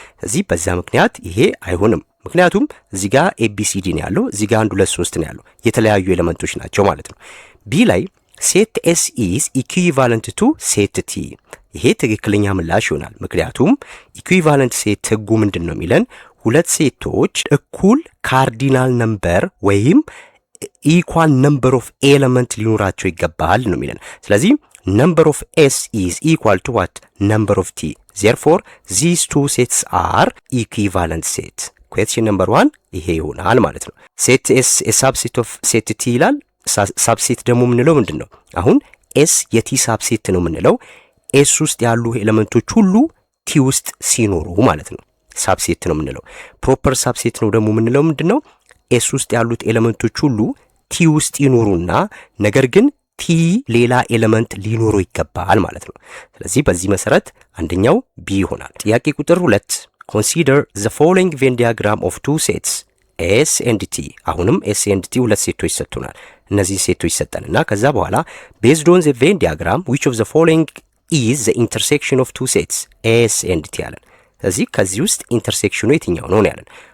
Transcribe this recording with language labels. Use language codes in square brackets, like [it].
[am] ስለዚህ በዛ ምክንያት ይሄ አይሆንም። ምክንያቱም እዚህ ጋር ABCD ነው ያለው፣ እዚህ ጋር 1 2 3 ነው ያለው፣ የተለያዩ ኤሌመንቶች ናቸው ማለት ነው። ቢ ላይ ሴት [en] S is equivalent to set T [am] ይሄ ትክክለኛ ምላሽ ይሆናል። ምክንያቱም ኢኩዊቫለንት ሴት ህጉ ምንድነው የሚለን? ሁለት ሴቶች እኩል ካርዲናል ነምበር ወይም ኢኳል ነምበር ኦፍ ኤሌመንት ሊኖራቸው ይገባል ነው የሚለን። ስለዚህ [en] number of S is equal to what? Number of T. Therefore, these two sets are equivalent set. Question number 1 [am] ይሄ ይሆናል ማለት ነው። [en] set S a subset of set T [am] ይላል። [en] subset [am] ደግሞ የምንለው ምንድነው? አሁን S የቲ subset ነው የምንለው S ውስጥ ያሉ ኤሌመንቶች ሁሉ T ውስጥ ሲኖሩ ማለት ነው። subset ነው የምንለው። proper subset ነው ደግሞ የምንለው ምንድነው? S ውስጥ ያሉት ኤሌመንቶች ሁሉ T ውስጥ ይኖሩና ነገር ግን T ሌላ ኤሌመንት ሊኖረው ይገባል ማለት ነው። ስለዚህ በዚህ መሰረት አንደኛው B ይሆናል። ጥያቄ ቁጥር 2 [en] consider the following Venn diagram of two sets S and T [am] አሁንም S and T ሁለት ሴቶች ሰጥተውናል። እነዚህ ሴቶች ሰጠንና ከዛ በኋላ [en] based on the Venn diagram which of the following is the intersection of two sets S and T [am] አለን። ስለዚህ ከዚህ ውስጥ ኢንተርሴክሽኑ የትኛው ነው ያለን?